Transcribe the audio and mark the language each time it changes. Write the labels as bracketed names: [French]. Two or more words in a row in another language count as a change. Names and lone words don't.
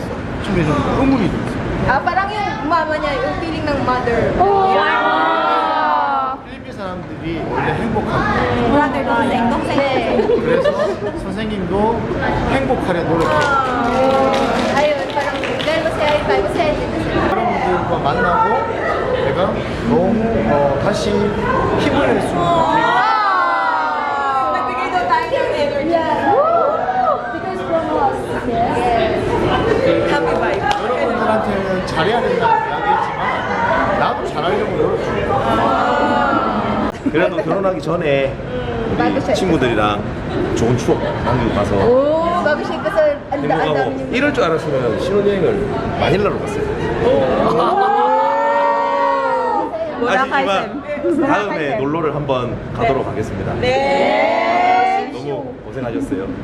[Korean] 처음에 좀 의문이 들었어. [Filipino] Parang yung mama niya, yung feeling ng mother. [Korean] 필리핀 사람들이 원래 행복하고 Brother, 동생. 그래서 선생님도 행복하려 노력해. [Filipino] Ayun, parang dahil masaya tayo, masaya din na sila. [Korean] 여러분들과 만나고 내가 너무 다시 힘을 낼 수 있는 [Filipino] Nagbigay daw tayo ng energy. [English] Because from us. Yes. Happy vibe. [Korean] 여러분들한테는 잘해야 된다고 이야기했지만 나도 잘하려고 노력해. 그래도 결혼하기 전에 우리 친구들이랑 좋은 추억 남기고 가서 [Filipino] Oh, bago siya kasal, ang dami [Korean] 행복하고 [Filipino] niyo. [Korean] 이럴 줄 알았으면 신혼여행을 마닐라로 갔어요. 아쉽지만 다음에 놀러를 한번 가도록 하겠습니다. 네. 너무 고생하셨어요.